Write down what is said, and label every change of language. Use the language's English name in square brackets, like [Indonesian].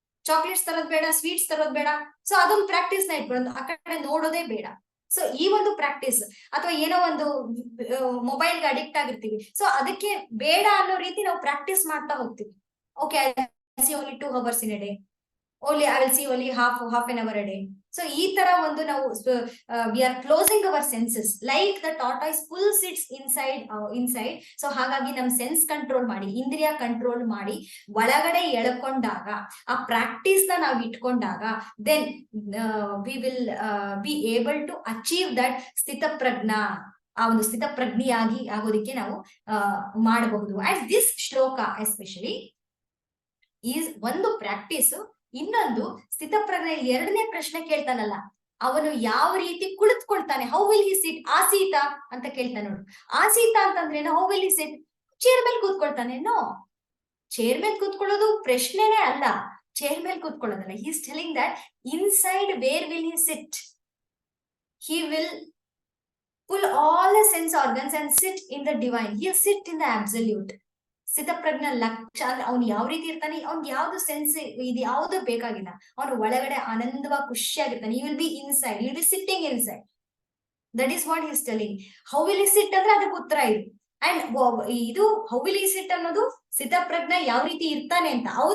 [Kannada] Chocolates ತರೋದ್ ಬೇಡ, sweets ತರೋದ್ ಬೇಡ. So ಅದೊಂದು ಪ್ರಾಕ್ಟೀಸ್ ನ ಇಟ್ಕೊಳ್ಳೋದು, ಆ ಕಡೆ ನೋಡೋದೇ ಬೇಡ. ಸೊ ಈ ಒಂದು ಪ್ರಾಕ್ಟೀಸ್, ಅಥವಾ ಏನೋ ಒಂದು ಮೊಬೈಲ್ಗೆ ಅಡಿಕ್ಟ್ ಆಗಿರ್ತೀವಿ, ಸೊ ಅದಕ್ಕೆ ಬೇಡ ಅನ್ನೋ ರೀತಿ ನಾವು ಪ್ರಾಕ್ಟೀಸ್ ಮಾಡ್ತಾ ಹೋಗ್ತೀವಿ. [English] Okay, I see only 2 hours in a day. Only I will see only half an hour a day. So [Kannada] ಈ ತರ ಒಂದು ನಾವು [English] we are closing our senses like the tortoise pulls its inside. [Kannada] So ಹಾಗಾಗಿ ನಮ್ sense control ಮಾಡಿ, ಇಂದ್ರಿಯ control ಮಾಡಿ ಒಳಗಡೆ ಎಳ್ಕೊಂಡಾಗ, ಆ ಪ್ರಾಕ್ಟೀಸ್ ನ ನಾವು ಇಟ್ಕೊಂಡಾಗ, [English] then we will be able to achieve that [Kannada] ಸ್ಥಿತ ಪ್ರಜ್ಞಾ, ಆ ಒಂದು ಸ್ಥಿತ ಪ್ರಜ್ಞೆಯಾಗಿ ಆಗೋದಿಕ್ಕೆ ನಾವು ಮಾಡಬಹುದು. [English] and this shloka especially is [Kannada] ಒಂದು ಪ್ರಾಕ್ಟೀಸ್. ಇನ್ನೊಂದು ಸ್ಥಿತಪ್ರಜ್ಞೆ. ಎರಡನೇ ಪ್ರಶ್ನೆ ಕೇಳ್ತಾನಲ್ಲ, ಅವನು ಯಾವ ರೀತಿ ಕುಳಿತುಕೊಳ್ತಾನೆ, [English] how will he sit, [Kannada] ಆಸೀತ ಅಂತ ಕೇಳ್ತಾನೆ ನೋಡು. ಆಸೀತ ಅಂತಂದ್ರೆ [English] how will he sit, [Kannada] chair ಮೇಲೆ ಕೂತ್ಕೊಳ್ತಾನೆ. ನೋ, ಚೇರ್ ಮೇಲೆ ಕೂತ್ಕೊಳ್ಳೋದು ಪ್ರಶ್ನೆನೇ ಅಲ್ಲ. ಚೇರ್ ಮೇಲೆ ಕೂತ್ಕೊಳ್ಳೋದಲ್ಲ. [English] He is telling that inside where will he sit, he will pull all the sense organs and sit in the divine. He'll sit in the absolute. [Kannada] ಸ್ಥಿತಪ್ರಜ್ಞ lakh ಅಂದ್ರೆ ಅವ್ನು ಯಾವ ರೀತಿ ಇರ್ತಾನೆ, ಅವ್ನ್ ಯಾವ್ದು ಸೆನ್ಸ್ ಇದು ಯಾವ್ದು ಬೇಕಾಗಿಲ್ಲ, ಅವನು ಒಳಗಡೆ ಆನಂದವಾಗಿ ಖುಷಿಯಾಗಿರ್ತಾನೆ. [English] You will be inside, you will be sitting inside. That is what is telling. How will he sit [Kannada] ಅಂದ್ರೆ ಅದಕ್ಕೆ ಉತ್ತರ ಇದು. ಅಂಡ್ ಇದು ಹೌ ವಿಲ್ ಈ ಸಿಟ್ ಅನ್ನೋದು ಸ್ಥಿತಪ್ರಜ್ಞ ಯಾವ ರೀತಿ ಇರ್ತಾನೆ ಅಂತ.